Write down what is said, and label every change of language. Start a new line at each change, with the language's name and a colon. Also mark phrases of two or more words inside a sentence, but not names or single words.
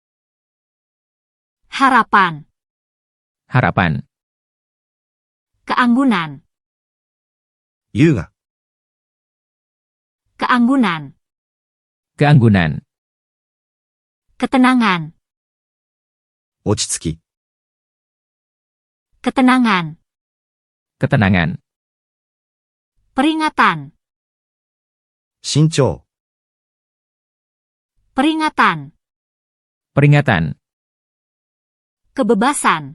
Indonesian: harapan, harapan, keanggunan,
Japanese: 優雅、
Indonesian: keanggunan, keanggunan, ketenangan,
Japanese: 落ち着き、
Indonesian: ketenangan, ketenangan, peringatan,
Japanese: 慎重、
Indonesian: peringatan, peringatan, kebebasan,